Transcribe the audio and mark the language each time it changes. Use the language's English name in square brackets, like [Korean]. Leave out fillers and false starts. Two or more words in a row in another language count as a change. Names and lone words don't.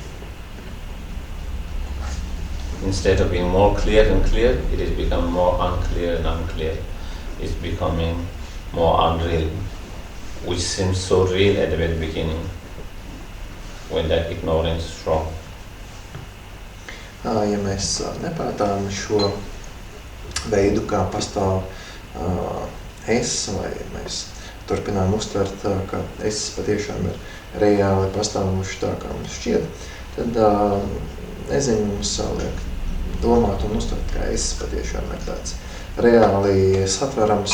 [English] Instead of being more clear and clear, it has become more unclear and unclear. It's becoming more unreal, which seems so real at the very beginning, when that ignorance is strong. [Latvian] Ja mēs nepētām šo veidu, kā pastāv es, vai mēs turpinām uztvert, ka es patiešām ir reāli pastāvoši tā, kā mums šķiet, tad nezinu, mums liek domāt un uztvert, ka es patiešām ir tāds reāli satverams,